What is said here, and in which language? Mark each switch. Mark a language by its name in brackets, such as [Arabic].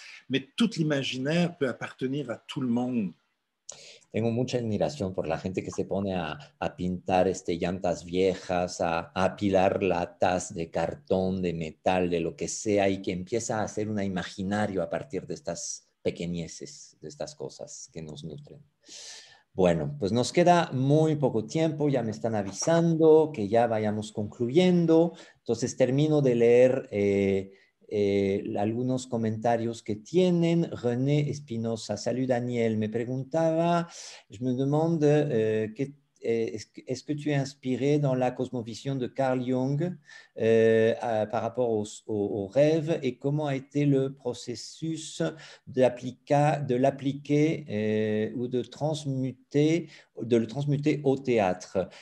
[French] Mais tout l'imaginaire peut appartenir à tout le monde. [Spanish] Tengo mucha admiración por la gente que se pone a pintar llantas viejas, a apilar latas de cartón, de metal, de lo que sea, y que empieza a hacer un imaginario a partir de estas pequeñeces, de estas cosas que nos nutren. Bueno, pues nos queda muy poco tiempo, ya me están avisando que ya vayamos concluyendo, entonces termino de leer algunos comentarios que tienen. [French] René Espinosa, salut Daniel, [Spanish] me preguntaba, [French] je me demande, est-ce que tu es inspiré dans la cosmovision de Carl Jung par rapport au rêve et comment a été le processus de l'appliquer ou de le transmuter au théâtre.